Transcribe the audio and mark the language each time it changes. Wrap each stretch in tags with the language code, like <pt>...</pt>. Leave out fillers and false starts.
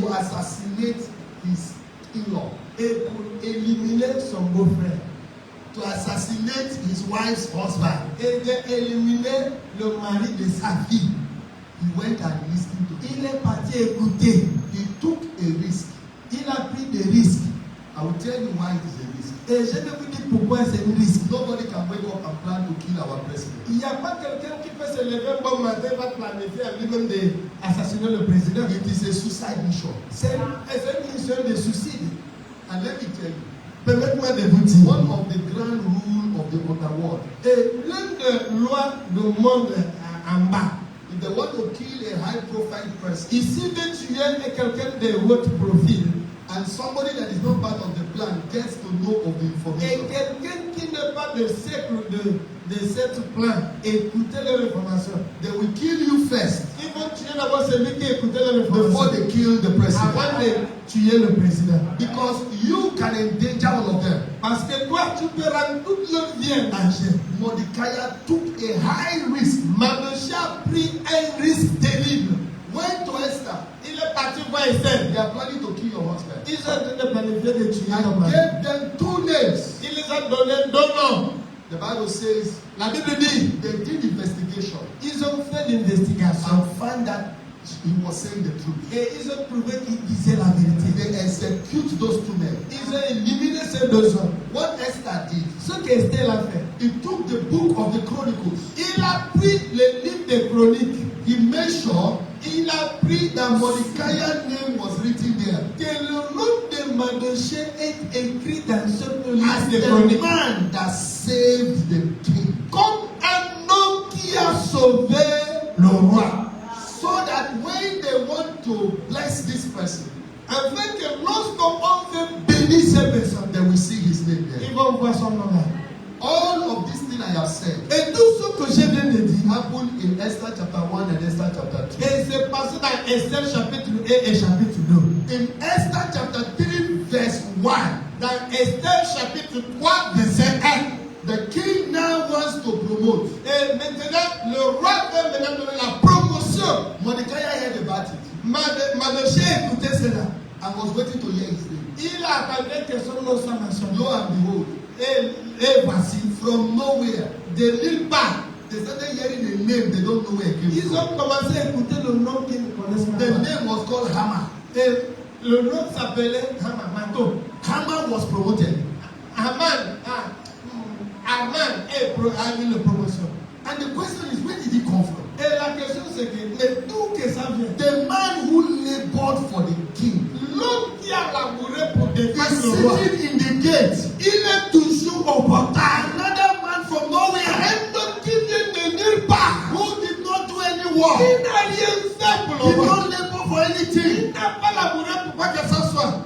<en>to assassinate his in-law,</en> <fr>et pour éliminer son beau-frère</fr> <en>to assassinate his wife's husband.</en> <fr>et d'éliminer le mari de sa fille.</fr> <en>He went and listened to him.</en> <fr>Il est parti écouter.</fr> <en>He took a risk.</en> <fr>Il a pris des risques.</fr> <en>I will tell you why it is a risk.</en> <fr>Et je vais vous dire pourquoi c'est un risque.</fr> <en>Nobody can wake up and plan to kill our president.</en> <fr>Il n'y a pas quelqu'un qui peut se lever un bon matin et va planifier à lui-même d'assassiner le président.</fr> <en>It is a suicide mission.</en> <fr>C'est une mission de suicide.</fr> <en>And let me tell you,</en> <fr>Permettez-moi de vous dire.</fr> <en>one of the grand rules of the underworld,</en> <fr>Et l'une des lois du monde en bas,</fr> <en>if they want to kill a high-profile person</en> <fr>ici de tuer quelqu'un de haut profil,</fr> <en>and somebody that is not part of the plan gets to know of the</en> <fr>et</fr> <en>information,</en> <fr>quelqu'un qui n'est pas de siècle de cette plan, écoutez leur information.</fr> <en>They will kill you first</en> <fr>Ils vont tuer d'abord celui qui écoutait leur information.</fr> <en>before they kill the president.</en> <fr>Avant de tuer le président.</fr> <en>Because you can endanger all of them.</en> <fr>Parce que toi, tu peux rendre toute leur vie en danger.</fr> <en>Mordecai took a high risk.</en> <fr>Mardochée a pris un risque terrible.</fr> <en>Went to Esther.</en> <fr>Il est parti voir Esther.</fr> <en>They are planning to kill your husband.</en> <fr>Ils ont donné planifié de tuer ton</fr> <en>And</en> <fr>mari.</fr> <en>gave them 2 names.</en> <fr>Il les a donné 2 noms.</fr> <en>The Bible says</en> <fr>La Bible dit,</fr> <en>they did investigation</en> <fr>ils ont fait l'investigation</fr> <en>and found that he was saying the truth.</en> <fr>et ils ont trouvé qu'il disait la vérité.</fr> <en>They execute those 2 men.</en> <fr>Ils ont éliminé ces 2 hommes.</fr> <en>What Esther did,</en> <fr>Ce qu'Esther a fait,</fr> <en>he took the book of the Chronicles.</en> <fr>il a pris le livre des chroniques.</fr> <en>He made sure</en> <fr>Il a pris</fr> <en>that Mordecai's name was written there</en> <fr>que le nom de Mardochée est écrit dans ce livre</fr> <en>as</en> <fr>des</fr> <en>the</en> <fr>chroniques.</fr> <en>man that saved the king.</en> <fr>Comme un homme qui a sauvé le roi.</fr> <en>So that when they want to bless this person,</en> <fr>Afin que lorsqu'on veut bénir ces personnes,</fr> <en>they will see his name there.</en> <fr>ils vont voir son nom là.</fr> <en>All of these things I have said</en> <fr>Et tout ce que je viens de dire,</fr> <en>happened in Esther chapter 1 and Esther chapter 2.</en> <fr>et c'est passé dans Esther chapitre 1 et chapitre 2.</fr> <en>In Esther chapter 3 verse 1,</en> <fr>Dans Esther chapitre 3 verset 1.</fr> <en>the king now wants to promote.</en> <fr>Et maintenant, le roi veut maintenant donner la promotion.</fr> <en>Mordecai heard about it</en> <fr>Mardochée écoutait cela.</fr> <en>and was waiting to hear his name.</en> <fr>Il attendait que son nom soit mentionné.</fr> <en>Lo and behold,</en> <fr>Et voici,</fr> <en>from nowhere,</en> <fr>de nulle part,</fr> <en>they started hearing a name they don't know where it came</en> <fr>ils</fr> <en>from.</en> <fr>ont commencé à écouter le nom qu'ils ne connaissent</fr> <en>The</en> <fr>pas.</fr> <en>name was called Haman.</en> <fr>Et le nom s'appelait Hamato.</fr> <en>Haman was promoted.</en> <fr>Aman a eu la promotion.</fr> <en>And the question is, where did he come from?</en> <fr>Et la question c'est que, mais d'où que ça vient?</fr> <en>The man who labored for the king</en> <fr>L'homme qui a labouré pour</fr> <en>is</en> <fr>défendre le roi,</fr> <en>sitting in the gate.</en> <fr>il est toujours au portail.</fr> <en>Another man from nowhere</en> <fr>Un homme qui vient de nulle part,</fr> <en>who did not do any work,</en> <fr>il n'a rien fait pour</fr> <en>did</en> <fr>le roi.</fr> <en>not labor for anything,</en> <fr>Il n'a pas labouré pour quoi que ce soit.</fr>